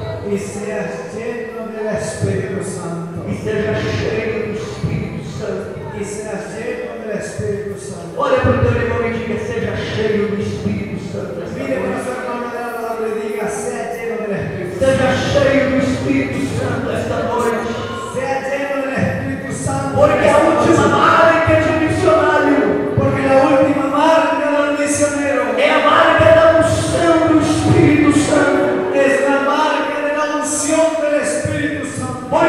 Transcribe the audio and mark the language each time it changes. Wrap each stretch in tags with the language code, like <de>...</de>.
<es>Y seas lleno del Espíritu Santo.</es> <pt>E seja cheio do Espírito Santo.</pt> <es>Y seas lleno del Espíritu Santo.</es> <pt>Olha para o teu irmão e diga: seja cheio do Espírito Santo. esta</pt> <es>Mire para</es> <pt>noite.</pt> <es>su hermano de al lado y diga: sea lleno del Espíritu Santo.</es> <pt>Seja cheio do Espírito Santo esta noite.</pt> <es>Sea lleno del Espíritu Santo.</es> <pt>Porque a última marca de um missionário</pt> <es>Porque la última marca del misionero</es> <pt>é a marca da unção do Espírito Santo.</pt> <es>es la marca de la unción del Espíritu Santo.</es>